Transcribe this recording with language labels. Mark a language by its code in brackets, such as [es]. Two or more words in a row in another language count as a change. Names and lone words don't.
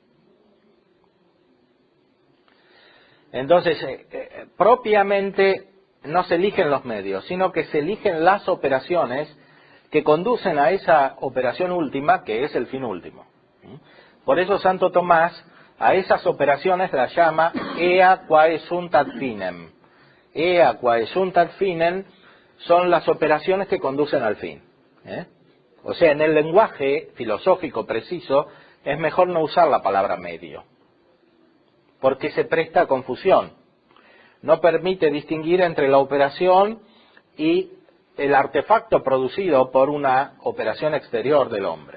[es] Entonces, propiamente no se eligen los medios, sino que se eligen las operaciones que conducen a esa operación última, que es el fin último. Por eso Santo Tomás a esas operaciones las llama [la] ea quae sunt ad finem. Ea quae sunt ad finem [es] son las operaciones que conducen al fin. O sea, en el lenguaje filosófico preciso es mejor no usar la palabra medio, porque se presta a confusión. No permite distinguir entre la operación y el artefacto producido por una operación exterior del hombre.